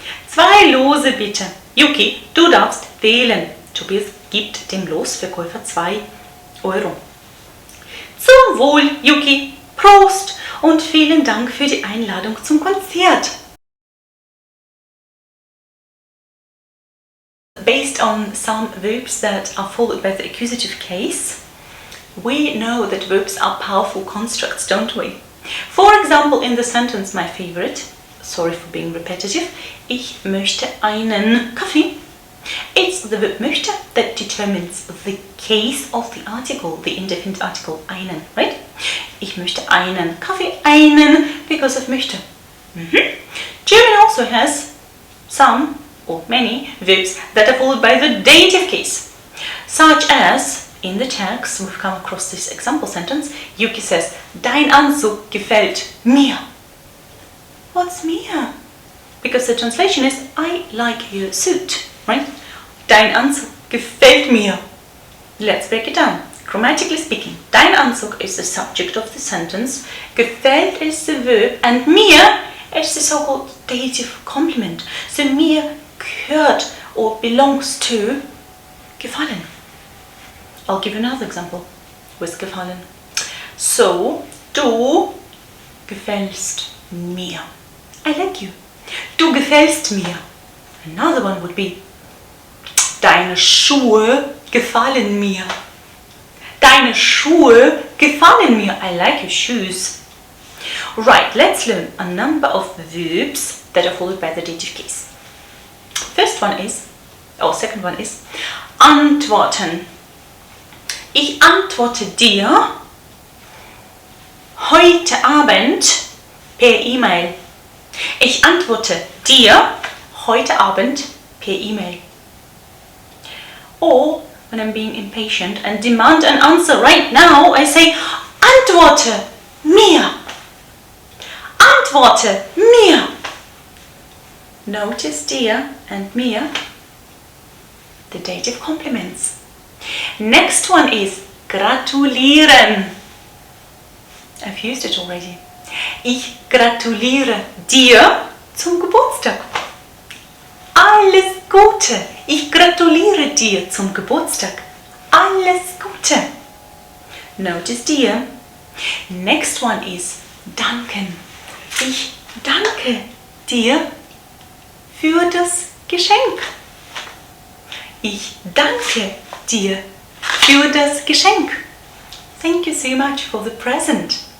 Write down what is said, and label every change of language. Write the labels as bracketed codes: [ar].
[de] 2 Lose bitte. Yuki, du darfst wählen. Tobias gibt dem Losverkäufer 2 Euro. Zum Wohl, Yuki. Prost und vielen Dank für die Einladung zum Konzert. [en] Based on some verbs that are followed by the accusative case, we know that verbs are powerful constructs, don't we? For example, in the sentence, my favorite, sorry for being repetitive, [de] ich möchte einen Kaffee. [en] It's the verb möchte that determines the case of the article, the indefinite article einen, right? [de] Ich möchte einen Kaffee, einen, because of möchte. [en] German also has some or many verbs that are followed by the dative case, such as in the text, we've come across this example sentence. [de] Yuki says, Dein Anzug gefällt mir. [en] What's mir? Because the translation is, I like your suit, right? [de] Dein Anzug gefällt mir. [en] Let's break it down. Grammatically speaking, dein Anzug is the subject of the sentence, gefällt is the verb, and mir is the so-called dative complement. So mir gehört or belongs to gefallen. I'll give you another example with gefallen. So, [de] du gefällst mir. [en] I like you. [de] Du gefällst mir. [en] Another one would be, [de] deine Schuhe gefallen mir. Deine Schuhe gefallen mir. [en] I like your shoes. Right, let's learn a number of verbs that are followed by the dative case. Second one is antworten. [de] Ich antworte dir heute Abend per E-Mail. Ich antworte dir heute Abend per E-Mail. [en] Or when I'm being impatient and demand an answer right now, I say [de] antworte mir. Antworte mir. [en] Notice [de] dir and mir, the dative complements. [en] Next one is gratulieren. I've used it already. [de] Ich gratuliere dir zum Geburtstag. Alles Gute. Ich gratuliere dir zum Geburtstag. Alles Gute. [en] Notice [de] dir. [en] Next one is [de] danken. Ich danke dir für das Geschenk. Ich danke dir für das Geschenk. [en] Thank you so much for the present.